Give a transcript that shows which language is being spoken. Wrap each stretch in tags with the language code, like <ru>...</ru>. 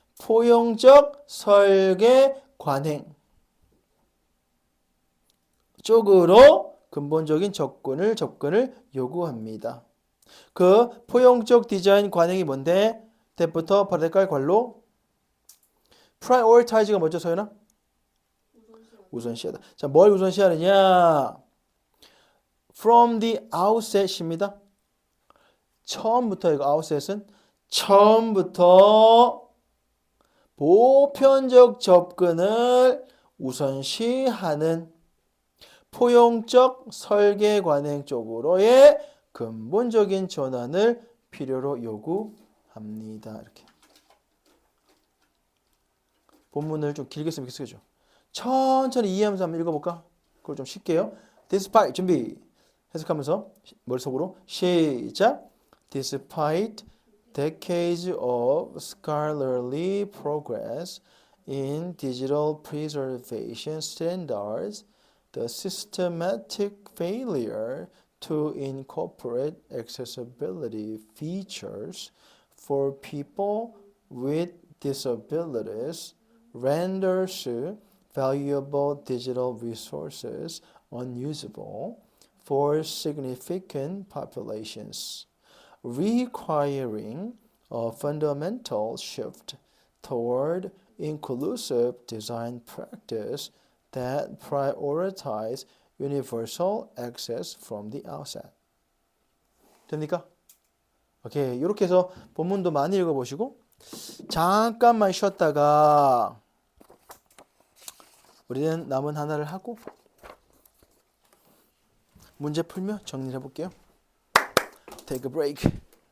<ko>포용적 설계 관행 쪽으로 근본적인 접근을 요구합니다. 그 포용적 디자인 관행이 뭔데? 때부터 바닷갈 관로 prioritize가 뭐죠, 소연아? 우선시하다. 자, 뭘 우선시하느냐?</ko> <en>From the outset</en> <ko>입니다. 처음부터 이거 outset은 처음부터 보편적 접근을 우선시하는 포용적 설계 관행 쪽으로의 근본적인 전환을 필요로 요구합니다. 이렇게. 본문을 좀 길게 쓰면 이렇게 쓰죠. 천천히 이해하면서 한번 읽어볼까? 그걸 좀 쉽게요. Despite 준비 해석하면서 머릿속으로 시작.</ko> <en>Despite decades of scholarly progress in digital preservation standards, the systematic failure to incorporate accessibility features for people with disabilities renders valuable digital resources unusable for significant populations, requiring a fundamental shift toward inclusive design practice that prioritize universal access from the outset.</en> <ko>됩니까? 오케이. 이렇게 해서 본문도 많이 읽어보시고 잠깐만 쉬었다가 우리는 남은 하나를 하고 문제 풀며 정리해 볼게요.</ko> <en>Take a break.</en>